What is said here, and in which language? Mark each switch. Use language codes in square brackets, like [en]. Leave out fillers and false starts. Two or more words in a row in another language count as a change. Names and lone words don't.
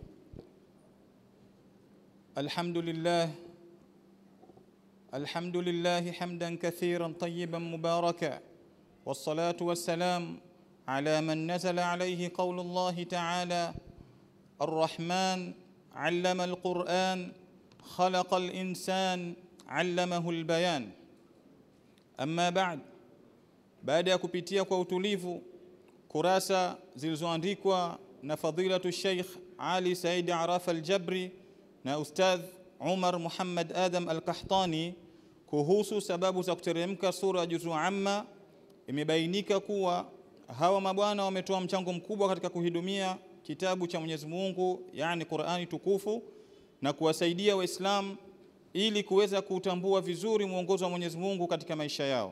[ar] الحمد لله حمدا كثيرا طيبا مباركا، والصلاة والسلام على من نزل عليه قول الله تعالى: الرحمن علم القرآن خلق الإنسان علمه البيان. [sw] أما baada ya kupitia kwa utulivu kurasa zilizoandikwa na fadilatu Sheikh Ali Said Araf Al-Jabri na Ustadh Umar Muhammad Adam Al-Qahtani kuhusu sababu za kuteremka sura Juzu Amma, imebainika kuwa hawa mabwana wametoa mchango mkubwa katika kuhudumia kitabu cha Mwenyezi Mungu, yani Qur'ani tukufu, na kuwasaidia Waislamu ili kuweza kutambua vizuri mwongozo wa Mwenyezi Mungu katika maisha yao.